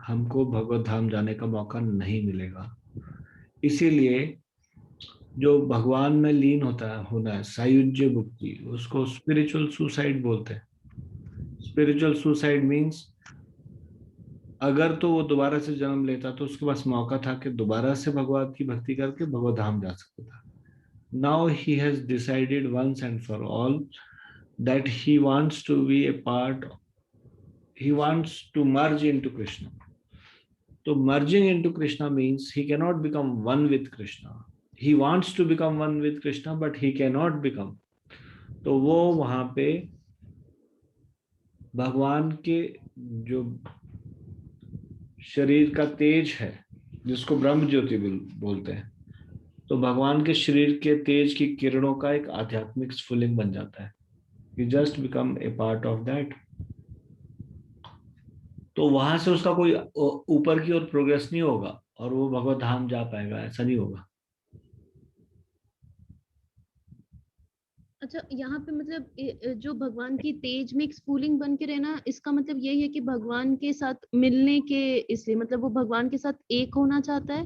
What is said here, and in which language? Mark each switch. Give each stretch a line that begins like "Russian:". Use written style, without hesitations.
Hindi: हमको भगवत धाम जाने का मौका नहीं मिलेगा। इसीलिए जो भगवान में लीन होना है, सायुज्य मुक्ति, उसको स्पिरिचुअल सुसाइड बोलते हैं। स्पिरिचुअल सुसाइड मीन्स अगर तो वो दोबारा से जन्म लेता तो उसके पास मौका था कि दोबारा से भगवान की भक्ति करके भगवत धाम जा सकता था।
English: Now he has decided once and for all that he wants to be a part, he wants to merge into Krishna. So merging into Krishna means he cannot become one with Krishna. He wants to become one with Krishna, but he cannot become.
Hindi: तो वो वहां पे भगवान के जो शरीर का तेज है, जिसको ब्रह्म ज्योति बोलते हैं, तो भगवान के शरीर के तेज की किरणों का एक आध्यात्मिक स्फुलिंग बन जाता है।
English: He just become a part of that.
Hindi: तो वहां से उसका कोई ऊपर की ओर प्रोग्रेस नहीं होगा और वो भगवत धाम जा पाएगा, ऐसा नहीं होगा। अच्छा, यहाँ पे मतलब जो भगवान की तेज में एक स्फुलिंग बन के रहना, इसका मतलब यही है कि भगवान के साथ मिलने के, इसलिए मतलब वो भगवान के साथ एक होना चाहता है।